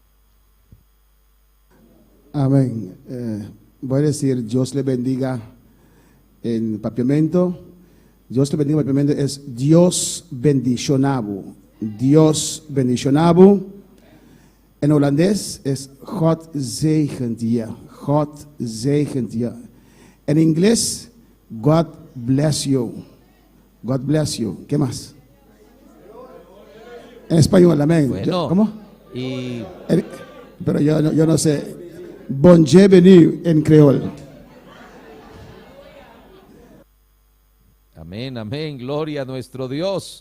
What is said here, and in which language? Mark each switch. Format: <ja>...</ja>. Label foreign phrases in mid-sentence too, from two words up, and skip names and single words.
<es>Amén. Voy a decir, Dios le bendiga en Papiamento. Dios le bendiga en Papiamento es</es> <pap>Dios bendicionabu. Dios bendicionabu.</pap> <es>En holandés es</es> <nl>God zegent je. God zegent je.</nl> <es>En inglés,</es> <en>God bless you. God bless you.</en> <es>¿Qué más? En español, amén. Bueno, ¿Cómo? Pero yo no sé. Bienvenue en creol. Amén, amén, gloria a nuestro Dios.</es>